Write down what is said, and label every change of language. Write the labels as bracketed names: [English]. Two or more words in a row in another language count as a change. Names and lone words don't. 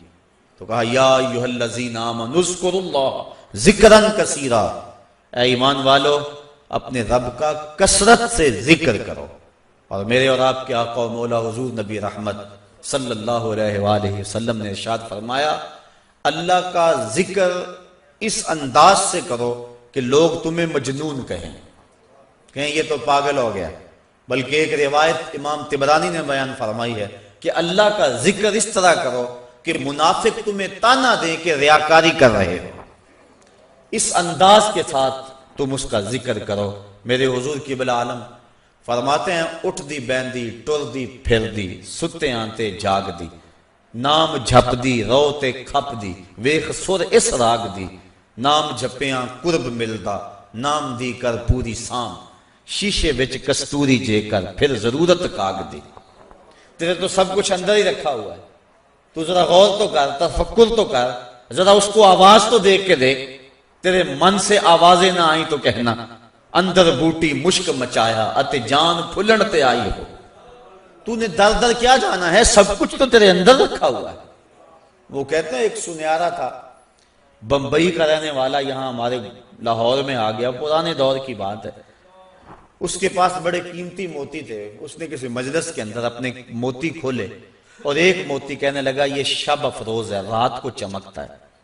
[Urdu] تو کہا, [Arabic] یا أیها الذین آمنوا اذکروا الله ذکرا کثیرا, [Urdu] اے ایمان والو اپنے رب کا کثرت سے ذکر کرو. اور میرے اور آپکے آقا اور مولا حضور نبی رحمت [Arabic] صلی اللہ علیہ وسلم [Urdu] نے ارشاد فرمایا، اللہ کا ذکر اس انداز سے کرو کہ لوگ تمہیں مجنون کہیں. کہیں یہ تو پاگل ہو گیا، بلکہ ایک روایت امام طبرانی نے بیان فرمائی ہے کہ اللہ کا ذکر اس طرح کرو کہ منافق تمہیں تانا دیں کہ ریاکاری کر رہے ہو، اس انداز کے ساتھ تم اس کا ذکر کرو۔ میرے حضور قبلہ عالم فرماتے ہیں [Punjabi] اٹھ دی بیندی ٹر دی پھر دی ستے آنتے جاگ دی، نام جھپ دی رو تے کھپ دی ویخ سر اس راگ دی، نام جھپیاں قرب ملدا نام دی کر پوری سام، شیشے وچ کستوری جے کر پھر ضرورت کاغ دی۔ [Urdu] تیرے تو سب کچھ اندر ہی رکھا ہوا ہے، تو ذرا غور تو کر، تفکر تو کر، ذرا اس کو آواز تو دیکھ کے دیکھ۔ تیرے من سے آوازیں نہ آئیں تو کہنا [Punjabi] اندر بوٹی مشک مچایا اتے جان پھلن تے آئی ہو۔ [Urdu] تو نے در در کیا جانا ہے، سب کچھ تو تیرے اندر رکھا ہوا ہے۔ وہ کہتے ہیں ایک سنیارا تھا بمبئی کا رہنے والا، یہاں ہمارے لاہور میں آ گیا، پرانے دور کی بات ہے۔ اس کے پاس بڑے قیمتی موتی تھے، اس نے کسی مجلس کے اندر اپنے موتی کھولے اور ایک موتی کہنے لگا یہ شب افروز ہے، رات کو چمکتا ہے۔